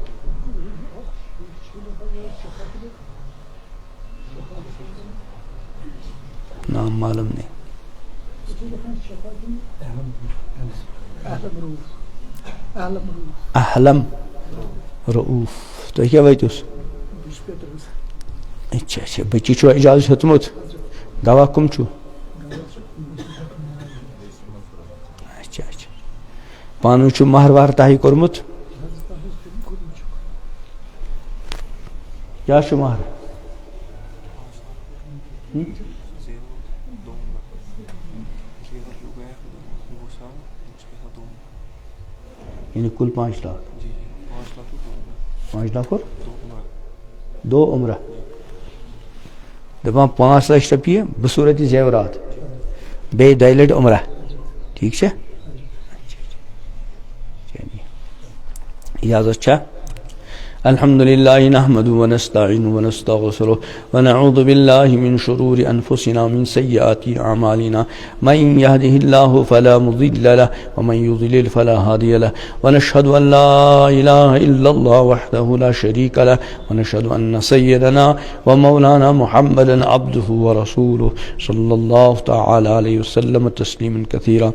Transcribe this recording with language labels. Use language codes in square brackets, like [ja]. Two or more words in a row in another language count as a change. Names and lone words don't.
[ur] نام معلوم نہیں. احلم رؤوف. [ks] تو کیا ویتوس؟ [ur] اچھا اچھا. [ks] بچی چھو اجازت ہتمت؟ دوا کم چھو؟ [ur] اچھا اچھا. [ks] پانو چھو مہر وار تاہی کرمت؟ کیا چھو مہر؟ [ur] یعنی کل 5 لاکھ. 5 لاکھ اور 2 عمرہ [ks] دپان 5 لاکھ رۄپیہِ بصورت زیورات بیٚیہِ 2 لٹہِ عمرہ. ٹھیک چھا؟ اجازت چھا؟ [ar] الحمد لله نحمده ونستعينه ونستغفره ونعوذ بالله من شرور أنفسنا ومن سيئات أعمالنا من يهده الله فلا مضل له ومن يضلل فلا هادي له ونشهد أن لا إله إلا الله وحده لا شريك له ونشهد أن سيدنا ومولانا محمدا عبده ورسوله صلى الله تعالى عليه وسلم تسليما كثيرا.